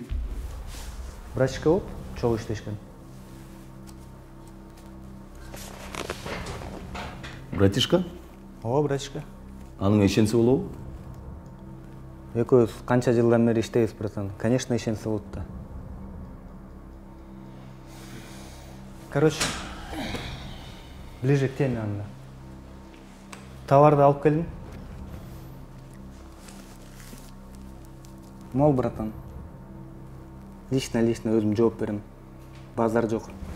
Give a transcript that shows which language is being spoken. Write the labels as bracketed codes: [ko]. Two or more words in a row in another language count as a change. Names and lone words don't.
[ky] Врачка болуп, чогуу иштешкен. Братишка? Ооба, врачка. Анын ишенсе болобу? Экөөбүз канча жылдан бери иштейбиз, братан. Конечно, ишенсе болот да. [ru] Короче, ближе к теме анда. [ky] Товарды алып келдим. Мол, братан. Лично өзүм жооп берем. Базар жок.